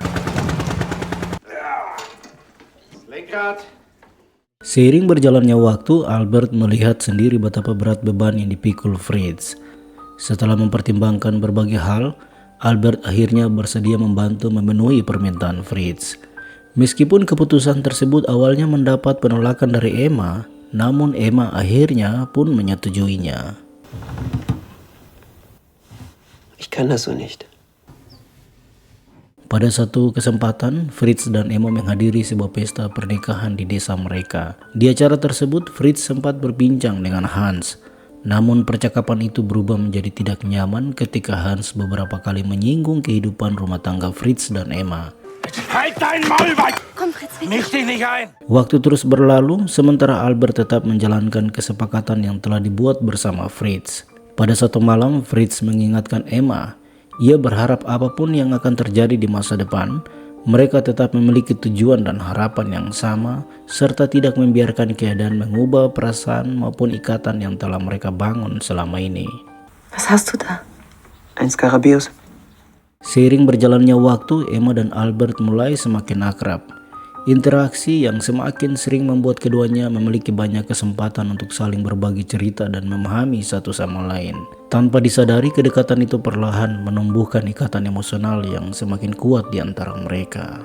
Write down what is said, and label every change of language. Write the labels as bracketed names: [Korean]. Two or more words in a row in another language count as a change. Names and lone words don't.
[Indonesian] Seiring berjalannya waktu, Albert melihat sendiri betapa berat beban yang dipikul Fritz. Setelah mempertimbangkan berbagai hal, Albert akhirnya bersedia membantu memenuhi permintaan Fritz. Meskipun keputusan tersebut awalnya mendapat penolakan dari Emma, namun Emma akhirnya pun menyetujuinya. [German] Ich kann das so nicht. [Indonesian] Pada satu kesempatan, Fritz dan Emma menghadiri sebuah pesta pernikahan di desa mereka. Di acara tersebut, Fritz sempat berbincang dengan Hans. Namun percakapan itu berubah menjadi tidak nyaman ketika Hans beberapa kali menyinggung kehidupan rumah tangga Fritz dan Emma. [German] Halt dein Maul, Weib! Komm, Fritz, bitte. Misch dich nicht ein! [Indonesian] Waktu terus berlalu, sementara Albert tetap menjalankan kesepakatan yang telah dibuat bersama Fritz. Pada satu malam, Fritz mengingatkan Emma. Ia berharap apapun yang akan terjadi di masa depan, mereka tetap memiliki tujuan dan harapan yang sama, serta tidak membiarkan keadaan mengubah perasaan maupun ikatan yang telah mereka bangun selama ini. [German] Was hast du da? Ein Skarabeus. [Indonesian] Seiring berjalannya waktu, Emma dan Albert mulai semakin akrab. Interaksi yang semakin sering membuat keduanya memiliki banyak kesempatan untuk saling berbagi cerita dan memahami satu sama lain. Tanpa disadari, kedekatan itu perlahan menumbuhkan ikatan emosional yang semakin kuat di antara mereka.